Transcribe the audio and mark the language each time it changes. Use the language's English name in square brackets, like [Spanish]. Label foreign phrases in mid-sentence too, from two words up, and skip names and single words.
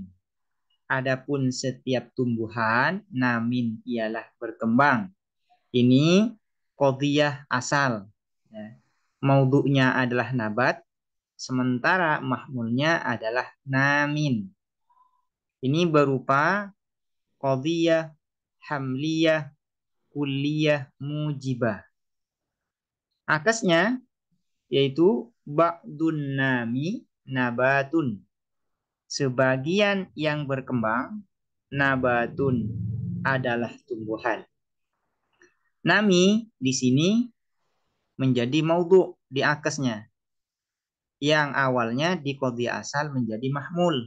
[Indonesian] Adapun setiap tumbuhan namin ialah berkembang. Ini qadhiyah asal. Ya. Maudhu'nya adalah nabat, sementara mahmulnya adalah namin. Ini berupa [Arabic] قضية حملية كلية موجبة. [Indonesian] Akasnya yaitu [Arabic] بعض النامي نبات. [Indonesian] Sebagian yang berkembang, nabatun adalah tumbuhan. Nami di sini menjadi maudhu di akesnya, yang awalnya di qadhiyah asal menjadi mahmul.